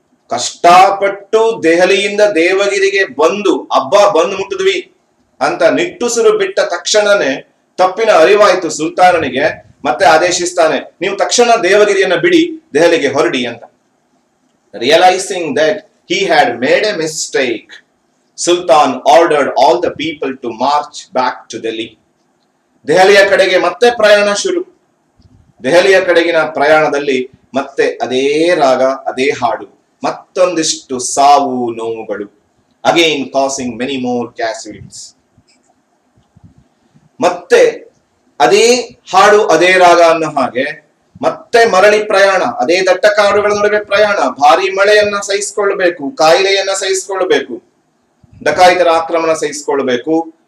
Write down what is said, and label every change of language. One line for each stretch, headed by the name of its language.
Kannada: ಕಷ್ಟಪಟ್ಟು ದೆಹಲಿಯಿಂದ ದೇವಗಿರಿಗೆ ಬಂದು ಬಂದು ಮುಟ್ಟಿದ್ವಿ ಅಂತ ನಿಟ್ಟುಸಿರು ಬಿಟ್ಟ ತಕ್ಷಣನೇ ತಪ್ಪಿನ ಅರಿವಾಯಿತು ಸುಲ್ತಾನನಿಗೆ. ಮತ್ತೆ ಆದೇಶಿಸ್ತಾನೆ, ನೀವು ತಕ್ಷಣ ದೇವಗಿರಿಯನ್ನ ಬಿಡಿ, ದೆಹಲಿಗೆ ಹೊರಡಿ ಅಂತ.
English: Realising that he had made a mistake, Sultan ordered all the people to march back to Delhi.
Kannada: ದೆಹಲಿಯ ಕಡೆಗೆ ಮತ್ತೆ ಪ್ರಯಾಣ ಶುರು. ದೆಹಲಿಯ ಕಡೆಗಿನ ಪ್ರಯಾಣದಲ್ಲಿ ಮತ್ತೆ ಅದೇ ರಾಗ, ಅದೇ ಹಾಡು, ಮತ್ತೊಂದಿಷ್ಟು ಸಾವು ನೋವುಗಳು.
English: Again causing many more casualties.
Kannada: ಮತ್ತೆ ಅದೇ ಹಾಡು, ಅದೇ ರಾಗ ಅನ್ನೋ ಹಾಗೆ ಮತ್ತೆ ಮರಳಿ ಪ್ರಯಾಣ, ಅದೇ ದಟ್ಟ ಕಾಡುಗಳ ನಡುವೆ ಪ್ರಯಾಣ, ಭಾರಿ ಮಳೆಯನ್ನ ಸಹಿಸಿಕೊಳ್ಳಬೇಕು, ಕಾಯಿಲೆಯನ್ನ ಸಹಿಸಿಕೊಳ್ಳಬೇಕು, ಡಕಾಯಿತರ ಆಕ್ರಮಣ ಸಹಿಸಿಕೊಳ್ಳಬೇಕು.